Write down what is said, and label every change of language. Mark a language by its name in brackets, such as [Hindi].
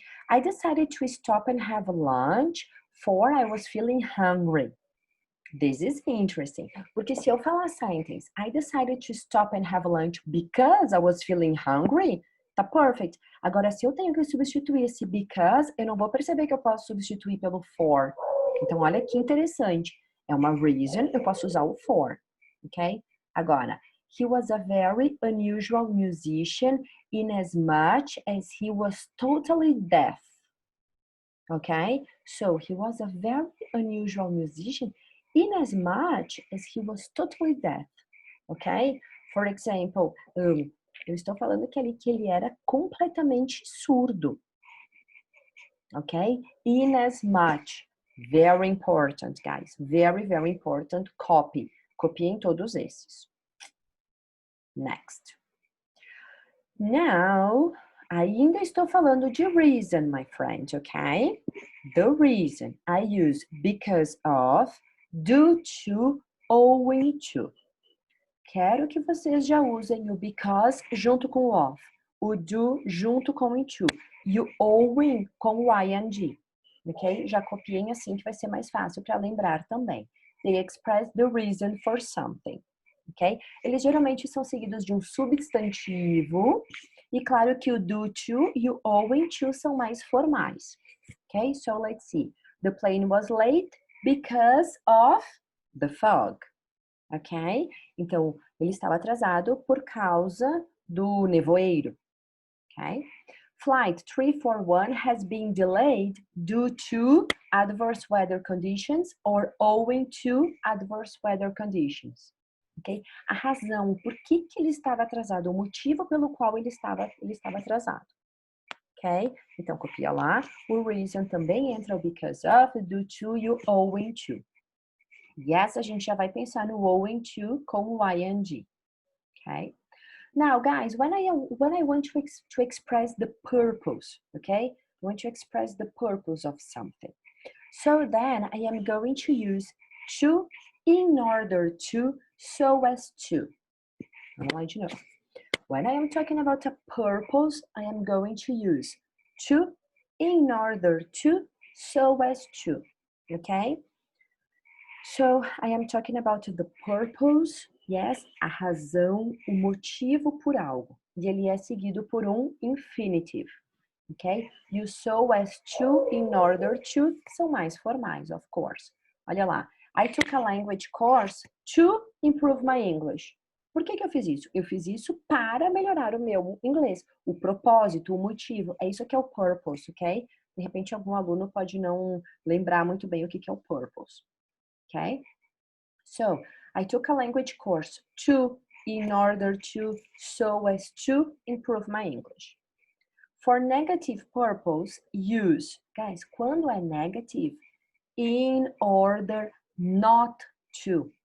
[English] I decided to stop and have lunch for I was feeling hungry. This is interesting. [Portuguese] Porque se eu falar [English] sentence, I decided to stop and have lunch because I was feeling hungry, [Portuguese] tá [English] perfect. [Portuguese] Agora, se eu tenho que substituir esse because, eu não vou perceber que eu posso substituir pelo for. Então, olha que interessante. É uma reason, eu posso usar o for, ok? [English] Agora, he was a very unusual musician in as much as he was totally deaf. Okay, so he was a very unusual musician in as much as he was totally deaf. Ok? For example, [Portuguese] eu estou falando que ele era completamente surdo. [English] Ok? In as much. Very important, guys. Very, very important. Copy. [Portuguese] Copiem todos esses. [English] Next. Now, [Portuguese] ainda estou falando de [English] reason, my friend, ok? The reason I use because of, due to, owing to. [Portuguese] Quero que vocês já usem o because junto com o of, o do junto com o to e o owing com o ing, ok? Já copiei assim que vai ser mais fácil para lembrar também. [English] They express the reason for something, ok? [Portuguese] Eles geralmente são seguidos de um substantivo e claro que o due to e o owing to são mais formais. [English] Okay, so let's see. The plane was late because of the fog. Ok? [Portuguese] Então, ele estava atrasado por causa do nevoeiro. Ok? [English] Flight 341 has been delayed due to adverse weather conditions or owing to adverse weather conditions. Ok? [Portuguese] A razão, por que ele estava atrasado, o motivo pelo qual ele estava atrasado. Ok? Então, copia lá. O reason também entra o because of, due to e o owing to. Yes, a gente já vai pensar no owing to com o ing. Ok? [English] Now, guys, when I want to express the purpose, okay? I want to express the purpose of something. So then I am going to use to, in order to, so as to. [Portuguese] Vamos lá de novo. [English] When I am talking about a purpose, I am going to use to, in order to, so as to, okay? So, I am talking about the purpose, yes, [Portuguese] a razão, o motivo por algo. E ele é seguido por um infinitive, ok? E o so as to, in order to, são mais formais, of course. Olha lá. I took a language course to improve my English. Por que eu fiz isso? Eu fiz isso para melhorar o meu inglês. O propósito, o motivo, é isso que é o purpose, ok? De repente, algum aluno pode não lembrar muito bem o que é o purpose, ok? [English] So, I took a language course in order to, so as to improve my English. For negative purpose, use, guys, [Portuguese] quando é [English] negative, in order not to.